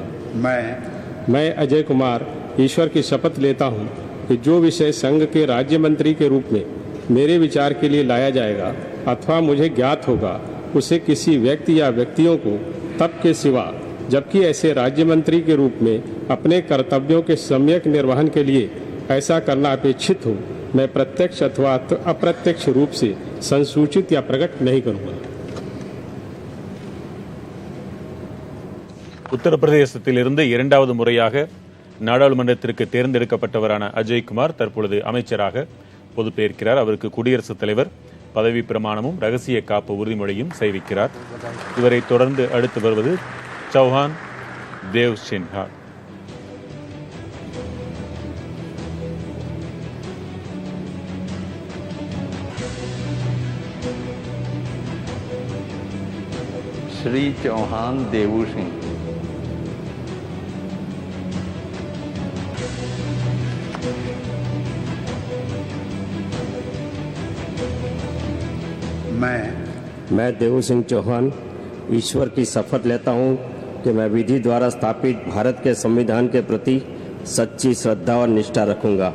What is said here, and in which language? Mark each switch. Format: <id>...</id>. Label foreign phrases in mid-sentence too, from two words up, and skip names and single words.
<hi>मैं अजय कुमार ईश्वर की शपथ लेता हूँ कि जो विषय संघ के राज्य मंत्री के रूप में मेरे विचार के लिए लाया जाएगा अथवा मुझे ज्ञात होगा, उसे किसी व्यक्ति या व्यक्तियों को तब के सिवा जबकि ऐसे राज्य मंत्री के रूप में अपने कर्तव्यों के सम्यक निर्वहन के लिए ऐसा करना अपेक्षित हो, मैं प्रत्यक्ष अथवा अप्रत्यक्ष रूप से संसूचित या प्रकट नहीं करूँगा।</hi> <ta>உத்தரப்பிரதேசத்திலிருந்து இரண்டாவது முறையாக நாடாளுமன்றத்திற்கு தேர்ந்தெடுக்கப்பட்டவரான அஜய்குமார் தற்பொழுது அமைச்சராக பொறுப்பேற்கிறார். அவருக்கு குடியரசுத் தலைவர் பதவி பிரமாணமும் ரகசிய காப்பு உறுதிமொழியும் செய்விக்கிறார். இவரை தொடர்ந்து அடுத்து வருவது சௌஹான் தேவ் சின்ஹா.</ta> <hi>श्री चौहान देवू सिंह। मैं देवू सिंह चौहान ईश्वर की शपथ लेता हूँ कि मैं विधि द्वारा स्थापित भारत के संविधान के प्रति सच्ची श्रद्धा और निष्ठा रखूँगा।</hi>